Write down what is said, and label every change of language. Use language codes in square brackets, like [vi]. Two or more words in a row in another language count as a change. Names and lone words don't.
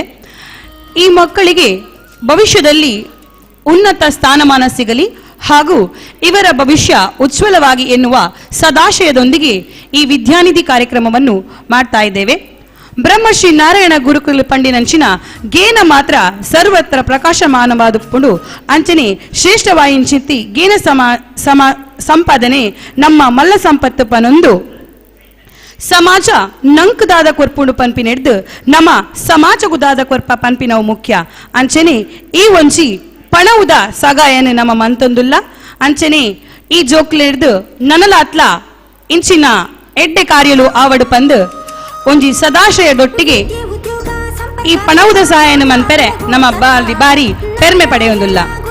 [kn] ಈ ಮಕ್ಕಳಿಗೆ ಭವಿಷ್ಯದಲ್ಲಿ ಉನ್ನತ ಸ್ಥಾನಮಾನ ಸಿಗಲಿ ಹಾಗೂ ಇವರ ಭವಿಷ್ಯ ಉಜ್ವಲವಾಗಿ ಎನ್ನುವ ಸದಾಶಯದೊಂದಿಗೆ ಈ ವಿದ್ಯಾನಿಧಿ ಕಾರ್ಯಕ್ರಮವನ್ನು ಮಾಡ್ತಾ ಇದ್ದೇವೆ. [tcy] ಬ್ರಹ್ಮಶ್ರೀ ನಾರಾಯಣ ಗುರುಕುಲ ಪಂಡಿನಂಚಿನ ಗೇನ ಮಾತ್ರ ಸರ್ವತ್ರ ಪ್ರಕಾಶಮಾನವಾದುಕೊಂಡು ಅಂಚನೆ ಶ್ರೇಷ್ಠವಾಯಿಂಚಿತ್ತಿ ಗೇನ ಸಂಪಾದನೆ ನಮ್ಮ ಮಲ್ಲ ಸಂಪತ್ತು ಪನೊಂದು ಸಮಾಜ ನಂಕುದಾದ ಕೊರ್ಪುಂಡು ಪನ್ಪಿನೆಡ್ದು ನಮ್ಮ ಸಮಾಜಗುದಾದ ಕೊರ್ಪ ಪನ್ಪಿನವು ಮುಖ್ಯ ಅಂಚನೆ ಈ ಒಂಜಿ ಪಣವುದ ಸಗಾಯನ ನಮ್ಮ ಮಂತೊಂದುಲ್ಲ ಅಂಚನೆ ಈ ಜೋಕ್ಲೆಡ್ದು ನನಲಾತ್ಲ ಇಂಚಿನ ಎಡ್ಡೆ ಕಾರ್ಯಲು ಆವಡು ಪಂದು ಒಂಜಿ ಸದಾಶಯದೊಟ್ಟಿಗೆ ಈ ಪಣವುದ ಸಹಾಯನ ಮನ್ಪೆರೆ ನಮ್ಮ ಬಾರಿ ಪೆರ್ಮೆ ಪಡೆಯೊಂದುಲ್ಲ.